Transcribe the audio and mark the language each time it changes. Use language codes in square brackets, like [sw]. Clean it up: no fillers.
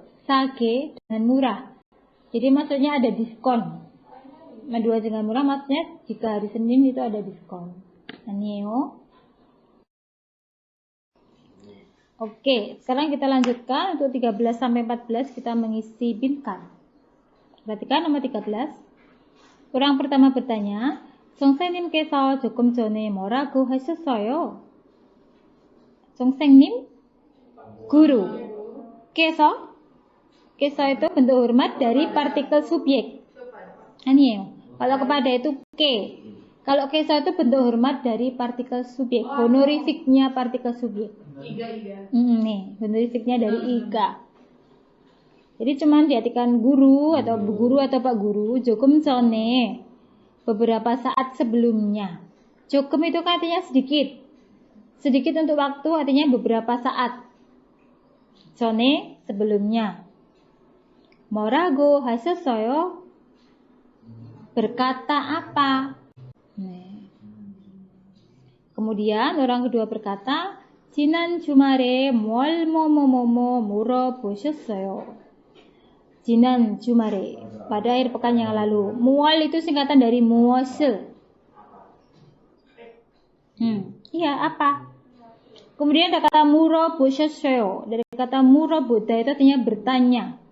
[id] Sage dengan murah. Jadi maksudnya ada diskon. Menjual dengan murah maksudnya jika hari Senin itu ada diskon. Anio. Oke, sekarang kita lanjutkan untuk 13 sampai 14 kita mengisi bintang. Perhatikan nomor 13. Orang pertama bertanya, [ko] 선생님께서 조금 전에 뭐라고 하셨어요? [id] 선생님, guru. Keso itu bentuk hormat dari partikel subjek. Ini kalau kepada itu ke. Kalau keso itu bentuk hormat dari partikel subjek. Honorifiknya partikel subjek. Nih, honorifiknya dari iga. Jadi cuman diartikan guru atau bu guru atau pak guru. Jokum 전에 beberapa saat sebelumnya. Jokum itu artinya sedikit. Sedikit untuk waktu artinya beberapa saat. 전에 sebelumnya. [ko] 뭐라고 하셨어요? [id] Berkata apa? Kemudian orang kedua berkata, [ko] 지난 주말에 뭘 뭐뭐뭐뭐 물어보셨어요? [id] 지난 주말에, pada akhir pekan yang lalu. 무얼 itu singkatan dari 무엇을. Iya, apa? Kemudian ada kata 물어보셨어요. Dari kata 물어보다 itu artinya bertanya.